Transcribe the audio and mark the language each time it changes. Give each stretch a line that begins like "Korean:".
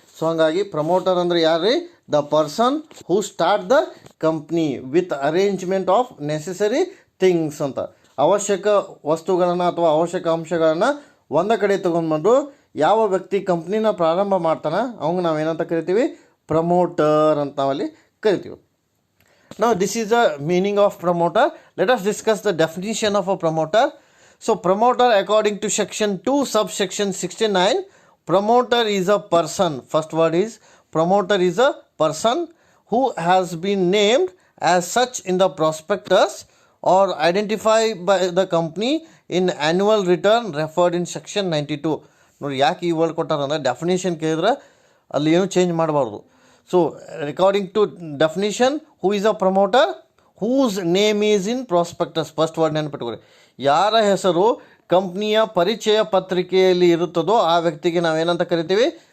Kannada: So ಹಂಗಾಗಿ promoter ಅಂದರೆ ಯಾರು ರೀ?
English: The person who start the company with arrangement of necessary things ಅಂತ.
Kannada: ಅವಶ್ಯಕ ವಸ್ತುಗಳನ್ನು ಅಥವಾ ಅವಶ್ಯಕ ಅಂಶಗಳನ್ನು ಒಂದೇ ಕಡೆ ತೊಗೊಂಡ್ಬಂದು ಯಾವ ವ್ಯಕ್ತಿ ಕಂಪ್ನಿನ ಪ್ರಾರಂಭ ಮಾಡ್ತಾನೆ ಅವಂಗೆ ನಾವೇನಂತ ಕರಿತೀವಿ? ಪ್ರಮೋಟರ್ ಅಂತ ನಾವಲ್ಲಿ ಕರಿತೀವಿ.
English: Now this is the meaning of promoter. Let us discuss the definition of a promoter. So promoter according to section 2 subsection 69, promoter is a person. First word is promoter is a person who has been named as such in the prospectus or identified by the company in annual return referred in section 92.
Kannada: ನೋಡಿ ಯಾಕೆ ಈ word ಕೊಟ್ಟಾರ ಅಂದರೆ definition ಕೇಳಿದ್ರೆ ಅಲ್ಲಿ ಏನು change ಮಾಡಬಾರ್ದು.
English: So according to definition, who is a promoter? Whose name is in prospectus.
Kannada: First word ನೆನಪಿಟ್ಕೊರಿ. ಯಾರ ಹೆಸರು ಕಂಪ್ನಿಯ ಪರಿಚಯ ಪತ್ರಿಕೆಯಲ್ಲಿ ಇರುತ್ತದೋ ಆ ವ್ಯಕ್ತಿಗೆ ನಾವೇನಂತ ಕರಿತೀವಿ?